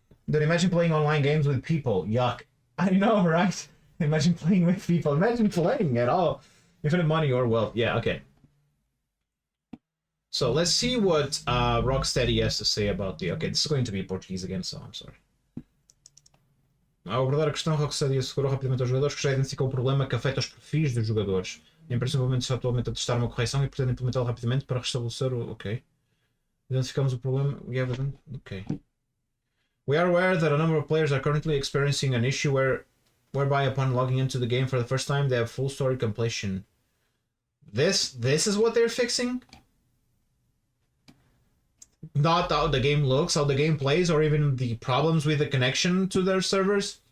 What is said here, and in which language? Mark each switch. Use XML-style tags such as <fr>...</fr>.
<en>Dude, imagine playing online games with people. Yuck. I know, right? Imagine playing with people. Imagine playing at all. Infinite money or wealth. Yeah, okay. So let's see what Rocksteady has to say about the... Okay, this is going to be Portuguese again, so I'm sorry.</en> <pt>Ao abordar a questão, Rocksteady assegurou rapidamente aos jogadores que já identificou o problema que afeta os perfis dos jogadores. A empresa está atualmente a testar uma correção e pretende implementá-lo rapidamente para restabelecer o... Ok. Identificamos o problema... Ok.</pt> <en>We are aware that a number of players are currently experiencing an issue whereby upon logging into the game for the first time, they have full story completion. This is what they're fixing? Not how the game looks, how the game plays, or even the problems with the connection to their servers.</en>